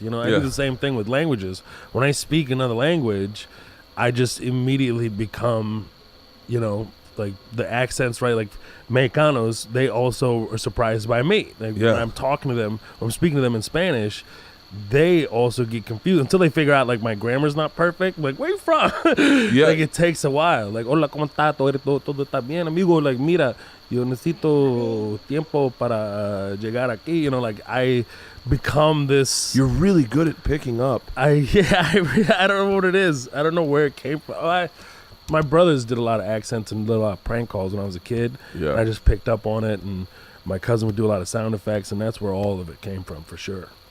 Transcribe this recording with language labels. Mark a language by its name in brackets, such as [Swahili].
[English] You know, I do the same thing with languages. When I speak another language, I just immediately become, like the accents, right? Like Mexicanos, they also are surprised by me. Like when I'm talking to them, or I'm speaking to them in Spanish, they also get confused until they figure out like my grammar's not perfect. Like, where you from? Like it takes a while. Like, [Spanish] hola, ¿cómo está? Todo está bien, amigo. Like, mira, yo necesito tiempo para llegar aquí. [English] You know, like I become this. You're really good at picking up. I don't know what it is. I don't know where it came from. My brothers did a lot of accents and did a lot of prank calls when I was a kid. Yeah. And I just picked up on it, and my cousin would do a lot of sound effects, and that's where all of it came from for sure.